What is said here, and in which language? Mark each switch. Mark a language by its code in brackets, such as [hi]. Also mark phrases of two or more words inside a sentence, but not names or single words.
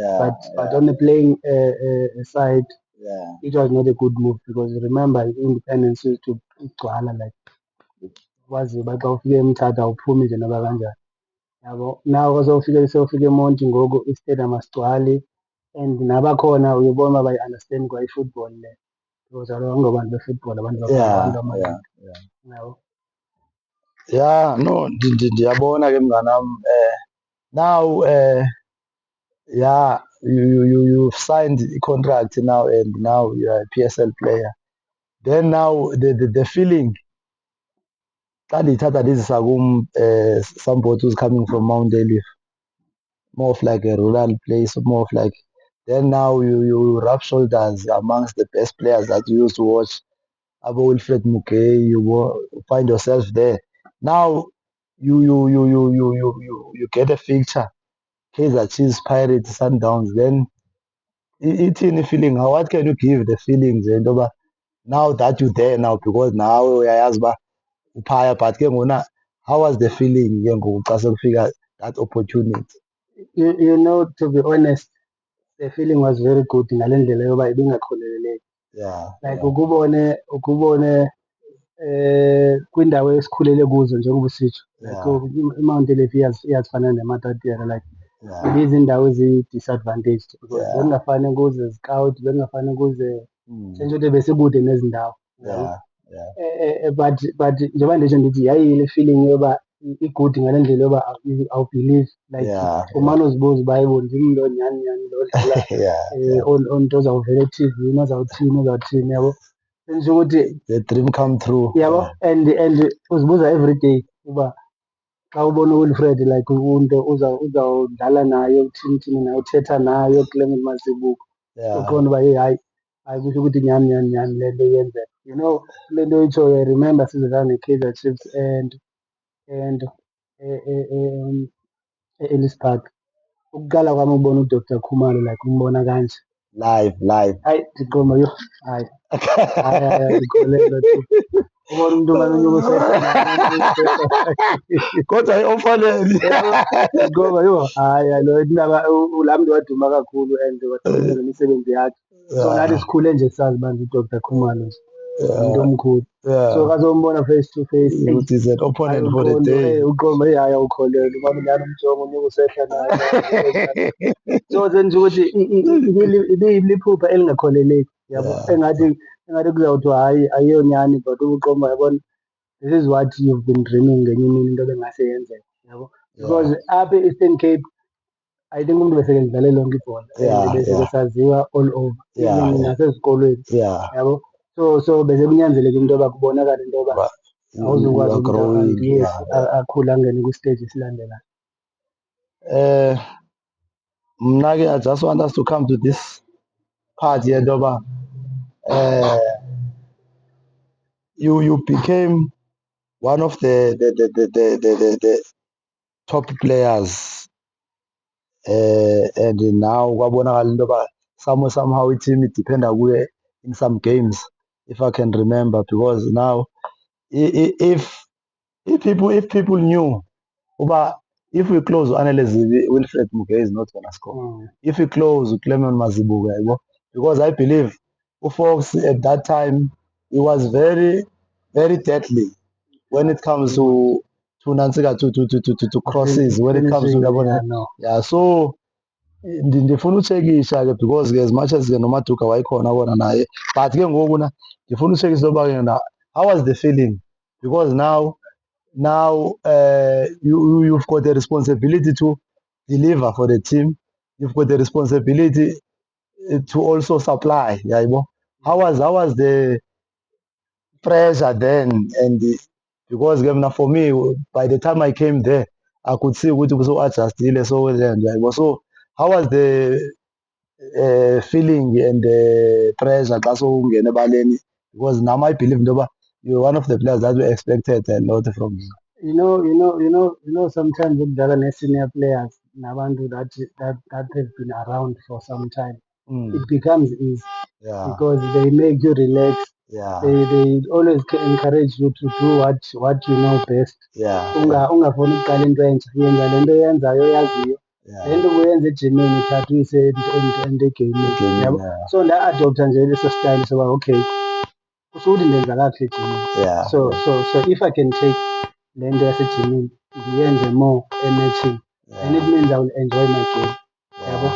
[en] Yeah, but on the playing side, Yeah. it was not a good move because remember independence used to [xh] igcwala like wazi uba xa ufike emthatha awuphumi nje noba kanjani yabo. Now sewufike emonti ngoku istadium asigcwali, and nabakhona uyibona uba bayi-understand kwa i-football le because kaloku angobantu be-football abantu bakhona abantu amanqindi yabo. [en] Yeah, no, [xh] ndiyabona ke mnganam. [en] Now yeah, you've signed a contract now, and now you're a PSL player. Then now the feeling [xh] xa ndiyithatha ndizisa kum [en] somebody who's coming from Mount Olive, more of like a rural place, more of like, then now you rub shoulders amongst the best players that you used to watch, Abo Wilfred Mugay, find yourself there. Now you get a fixture, Kaizer Chiefs, Pirates, Sundowns. Then ithini feeling? What can you give the feelings into yoba now that you there now, because now [xh] uyayazi uba uphaya, [en] but [xh] ke ngona [en] how was the feeling [xh] ke ngoku xa sekufika [en] that opportunity? You know, to be honest, the feeling was very good [xh] ngale ndlela yoba ibingakholeleki. [en] Yeah. [xh] Like ukubone kwindawo esikhulele kuzo njengoba usitsho, like iMount Olive iyazifana neMatatiele, like izindawo eziyi-disadvantaged because bekungafane kuze zikawuti, bekungafane kuze sentsho ukuthi besikude nezi ndawo yabo. But njengoba nditsho ndithi yayile feeling yoba i-good ngale ndlela yoba awubhilive like umane uzibuza uba hayibo ndim lo nyhani nyhani lo odlala onto ozawuvela ethivini ozawuthini yabo. Sentsho ukuthi [en] the dream come true [xh] yabo. And uzibuza [en] every day [xh] uba xa ubona uWilfred like into uzawudlala naye uthini naye uthetha naye uClement Mazibuko, uqonda uba hayi kusho ukuthi nyhani nyhani nyhani le nto iyenzeka. [en] You know, [xh] le nto itshoyo [en] I remember [xh] sidlala neKaizer Chiefs and e-Ellis Park. [zu] ukuqala kwami ukubona uDr. Khumalo like umbona kanje. live. Hayi Tiqoma yo, hayi ngikholelwa tu. Ubona umuntu manje unyuka usehla naye manje usehla. Kodwa i-opponent. Yabo, Tiqoma yo, hayi lo indaba la muntu waduma kakhulu and wadumisa nemisebenzi yakhe. So nathi sikhule nje sazi manje uDr. Khumalo nje. Umuntu omkhulu. So kazombona [en] face to face. It is an opponent for the day. [xh] Uqombe hayi awukholelwa ubaba lana umjongo unyuka usehla naye. So senza ukuthi liphupha elingakholeleki yabo, engathi kuzawuthiwa hayi ayiyonyani but ubuqomba yabona, [en] this is what you've been dreaming [xh] ngenye imini into bengase yenzeka yabo, because apha e-Eastern Cape I think umuntu bese ngidlale lonke ibhola and bese besaziwa [en] all over [xh] even nasezikolweni yabo. So bese kunyanzeleka into yoba kubonakala into yoba awuzukwazi umuntu yes akhule angene kwi-stage esilandelayo. [en] Mna-ke I just want us to come to this part here ngoba you became one of the top players and now [xh] kwabonakala into yoba [en] somehow [xh] i-team idependa kuye [en] in some games if I can remember, because now if people knew uba if we close u-Anele Zivi, Wilfred Muge is not gonna score. If we close uClement Mazibuko, yabo, because I believe uFox at that time he was very deadly when it comes to crosses, when it comes to yabo. So [xh] ndifuna ucheckisha ke [en] because ke as much as [xh] ke noMaduka wayekhona kona naye, [en] but [xh] ke ngoku na ndifuna ucheckisha uba ke na [en] how was the feeling, because now you've got the responsibility to deliver for the team, you've got the responsibility to also supply, yabo. How was the pressure then? And because for me, by the time I came there, I could see ukuthi so adjustile so then, yabo. So how was the feeling and the pressure [xh] xa sowungena ebaleni, [en] because now I believe ntoba you're one of the players that we expected a lot from you. You know, sometimes [xh] ukudlala ne-senior players nabantu [en] that have been around for some time, it becomes easy because they make you relax. They always encourage you to do what you know best. [xh] Ungafuni ukuqala into entsha, yenza lento oyenzayo oyaziyo. Le nto ubuyenza ejimini thatha uyise egeyimini yabo. So nda-adoptha nje leso style soba okay, kusho ukuthi ndenza kakuhle ejimini. [en] So if I can take [xh] le nto yasejimini ndiyenze [en] more ematchini, then it means I will enjoy my game yabo.